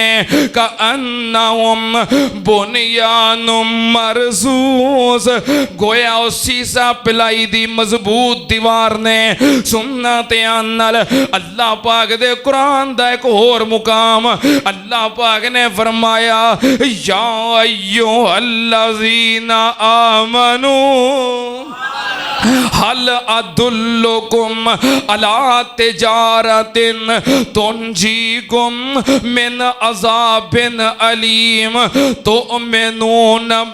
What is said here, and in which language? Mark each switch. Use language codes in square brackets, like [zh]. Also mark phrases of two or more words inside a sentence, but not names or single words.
[ar] كأنهم بنيان مرصوص. [pa] گویا اس سیسہ پلائی دی مضبوط دیوار نے. سننا دھیان نال، اللہ پاک دے قرآن دا ایک ہور مقام، اللہ پاک نے فرمایا [ar] يا أيها الذين آمنوا هل أدلكم على تجارة تنجيكم من عذاب أليم تؤمنون